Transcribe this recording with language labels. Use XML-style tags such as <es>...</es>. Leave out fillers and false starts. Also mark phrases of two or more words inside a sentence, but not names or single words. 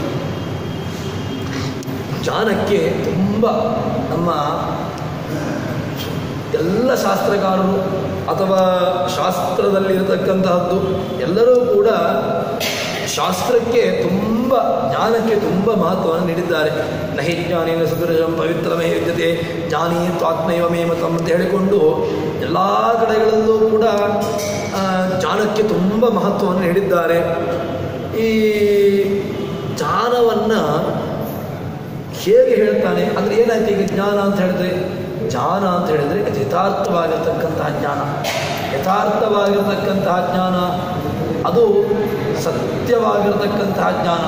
<kn>ಜ್ಞಾನಕ್ಕೆ ತುಂಬ ನಮ್ಮ ಎಲ್ಲ ಶಾಸ್ತ್ರಕಾರರು ಅಥವಾ ಶಾಸ್ತ್ರದಲ್ಲಿರತಕ್ಕಂತಹದ್ದು ಎಲ್ಲರೂ ಕೂಡ ಶಾಸ್ತ್ರಕ್ಕೆ ತುಂಬ, ಜ್ಞಾನಕ್ಕೆ ತುಂಬ ಮಹತ್ವವನ್ನು ನೀಡಿದ್ದಾರೆ.</kn> <sa>ನಹಿ ಜ್ಞಾನೇನ ಸುದೃಢಂ ಪವಿತ್ರಮೇ ವಿದ್ಯತೆ ಜ್ಞಾನಿ ತ್ವಾತ್ಮೈವ ಮೇ ಮತಂ</sa> <kn>ಅಂತ ಹೇಳಿಕೊಂಡು ಎಲ್ಲ ಕಡೆಗಳಲ್ಲೂ ಕೂಡ ಜ್ಞಾನಕ್ಕೆ ತುಂಬ ಮಹತ್ವವನ್ನು ನೀಡಿದ್ದಾರೆ. ಈ ಜ್ಞಾನವನ್ನು ಹೇಗೆ ಹೇಳ್ತಾನೆ ಅಂದರೆ ಏನಾಯ್ತು? ಈಗ ಜ್ಞಾನ ಅಂತ ಹೇಳಿದ್ರೆ ಯಥಾರ್ಥವಾಗಿರ್ತಕ್ಕಂತಹ ಜ್ಞಾನ, ಯಥಾರ್ಥವಾಗಿರ್ತಕ್ಕಂತಹ ಜ್ಞಾನ ಅದು ಸತ್ಯವಾಗಿರ್ತಕ್ಕಂತಹ ಜ್ಞಾನ.</kn>